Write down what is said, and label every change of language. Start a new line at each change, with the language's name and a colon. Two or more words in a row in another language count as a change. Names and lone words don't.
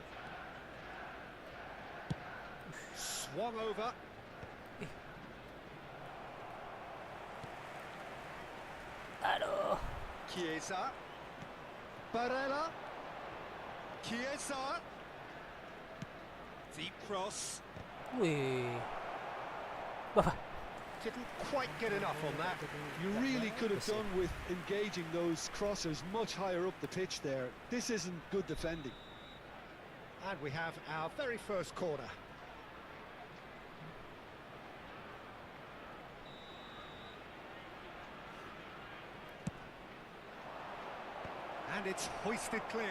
English: Swung over. Aduh. Chiesa. Barella. Chiesa. Deep cross.
Indonesian: Wih. Bapak.
English: Didn't quite get enough on that. You really could have done with engaging those crossers much higher up the pitch there. This isn't good defending. And we have our very first corner. And it's hoisted clear.